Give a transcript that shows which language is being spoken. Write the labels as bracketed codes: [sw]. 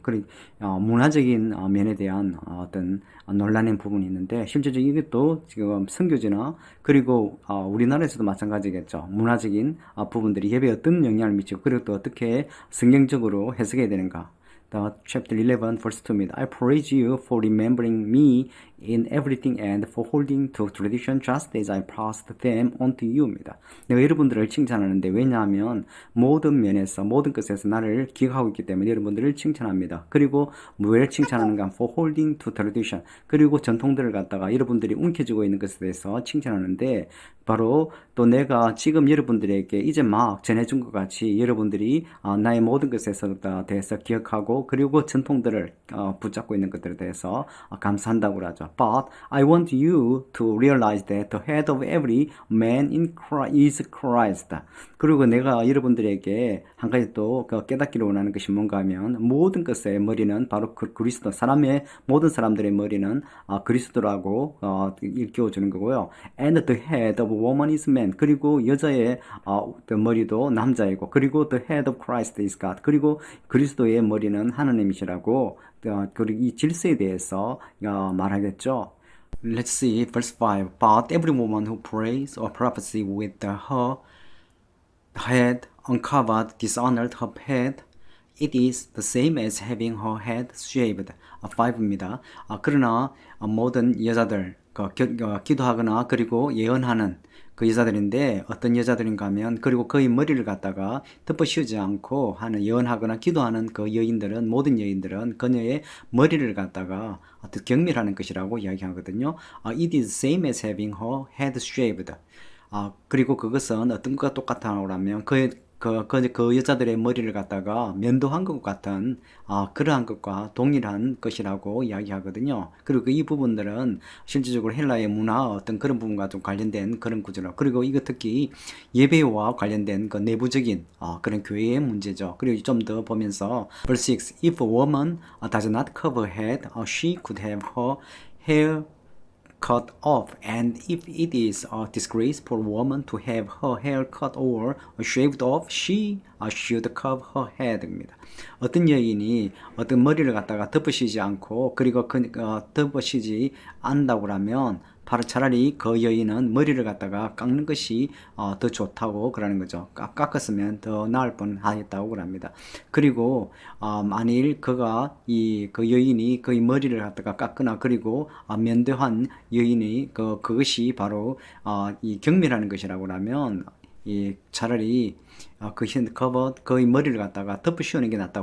[ko] 그리고 문화적인 면에 대한 어떤 논란의 부분이 있는데 실제적으로 이것도 지금 선교지나 그리고 우리나라에서도 마찬가지겠죠. 문화적인 부분들이 예배에 어떤 영향을 미치고 그리고 또 어떻게 성경적으로 해석해야 되는가. [en] Chapter 11 verse 2 [ko] 입니다. [en] I praise you for remembering me in everything and for holding to tradition just as I passed them on to you입니다. [ko] 내가 여러분들을 칭찬하는데 왜냐하면 모든 면에서 모든 것에서 나를 기억하고 있기 때문에 여러분들을 칭찬합니다. 그리고 왜 칭찬하는가? [en] For holding to tradition. [ko] 그리고 전통들을 갖다가 여러분들이 움켜쥐고 있는 것에 대해서 칭찬하는데 바로 또 내가 지금 여러분들에게 이제 막 전해준 것 같이 여러분들이 나의 모든 것에서 대해서 기억하고 그리고 전통들을 붙잡고 있는 것들에 대해서 감사한다고 하죠. [en] But I want you to realize that the head of every man in Christ is Christ. [ko] 그리고 내가 여러분들에게 한 가지 또 깨닫기를 원하는 것이 뭔가 하면 모든 것의 머리는 바로 그리스도, 사람의 모든 사람들의 머리는 그리스도라고 일깨워주는 거고요. [en] And the head of woman is man. [ko] 그리고 여자의 머리도 남자이고 그리고 [en] the head of Christ is God. [ko] 그리고 그리스도의 머리는 하나님이시라고 그리고 이 질서에 대해서 말하겠죠. [en] Let's see verse 5. But every woman who prays or prophesies with her head uncovered dishonored her head. It is the same as having her head shaved. [ko] 5입니다. 그러나 모든 여자들 기도하거나 그리고 예언하는 그 여자들인데 어떤 여자들인가 하면 그리고 그의 머리를 갖다가 덮어 씌우지 않고 하는 예언하거나 기도하는 그 여인들은 모든 여인들은 그녀의 머리를 갖다가 어떤 경멸하는 것이라고 이야기하거든요. [en] It is same as having her head shaved. [ko] 그리고 그것은 어떤 것과 똑같다고 하면 그 여자들의 머리를 갖다가 면도한 것 같은 그러한 것과 동일한 것이라고 이야기하거든요. 그리고 이 부분들은 실질적으로 헬라의 문화 어떤 그런 부분과 좀 관련된 그런 구조로 그리고 이거 특히 예배와 관련된 그 내부적인 그런 교회의 문제죠. 그리고 좀 더 보면서 [en] verse 6 If a woman does not cover her head, she could have her hair cut off, and if it is a disgrace for a woman to have her hair cut or shaved off, she should cover her head [ko] 입니다. 어떤 여인이 어떤 머리를 갖다가 덮으시지 않고 그리고 덮으시지 않는다고 하면 바로 차라리 그 여인은 머리를 갖다가 깎는 것이 더 좋다고 그러는 거죠. 깎았으면 더 나을 뻔하겠다고 합니다. 그리고 만일 그 여인이 그의 머리를 갖다가 깎거나 그리고 면도한 여인이 그것이 바로 이 경멸하는 것이라고 하면 차라리 그의 머리를 갖다가 덮어 씌우는 게 낫다.